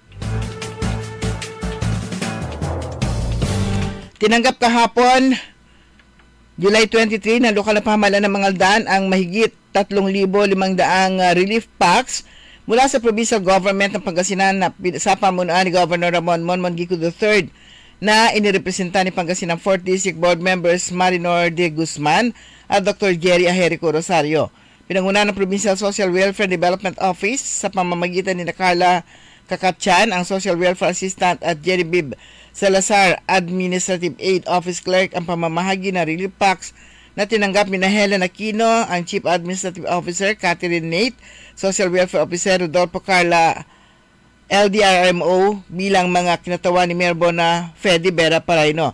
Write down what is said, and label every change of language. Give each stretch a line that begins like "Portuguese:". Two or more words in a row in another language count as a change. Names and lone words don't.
Filipino: Tinanggap kahapon, July 23, ng lokal na pamahalaan ng Mangaldan ang mahigit 3,500 relief packs mula sa provincial government ng Pangasinan na sa pamunuan ni Governor Ramon Gico III na inirepresenta ni Pangasinan 4th District Board members Marinor de Guzman at Dr. Jerry Aherico Rosario. Pinanguna ng Provincial Social Welfare Development Office sa pamamagitan ni Carla Kakatyan, ang Social Welfare Assistant, at Jerry Bib Salazar, Administrative Aid Office Clerk, ang pamamahagi ng relief packs na tinanggap ni Helen Aquino, ang Chief Administrative Officer, Catherine Nate, Social Welfare Officer, Rodolfo Carla, LDRMO, bilang mga kinatawa ni Mayor Bona Fede Vera Paraino.